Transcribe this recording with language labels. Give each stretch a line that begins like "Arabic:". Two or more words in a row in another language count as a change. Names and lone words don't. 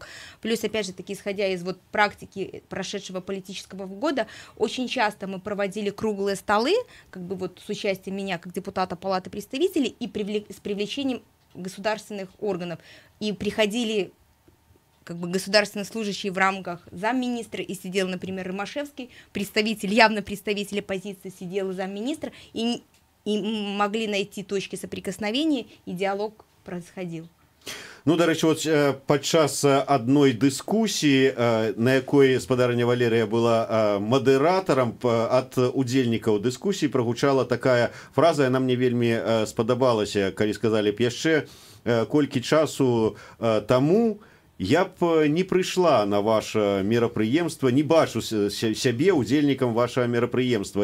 Russian: Плюс, опять же, таки, исходя из вот практики прошедшего политического года, очень часто мы проводили круглые столы, как бы вот с участием меня как депутата Палаты представителей и с привлечением государственных органов. И приходили как бы государственные служащие в рамках замминистра, и сидел, например, Ромашевский, явно представитель оппозиции, сидел замминистра, и могли найти точки соприкосновения, и диалог происходил.
Belarusian: Ну, дарэчы, вот падчас адной дыскусіі, на якой спадарыня Валерія была мадэратарам, ад удзельнікаў дыскусіі прагучала такая фраза, яна мне вельмі спадабалася, калі сказалі б яшчэ колькі часу таму, я б не прыйшла на ваше мерапрыемства, не бачу сябе удзельнікам вашага мерапрыемства.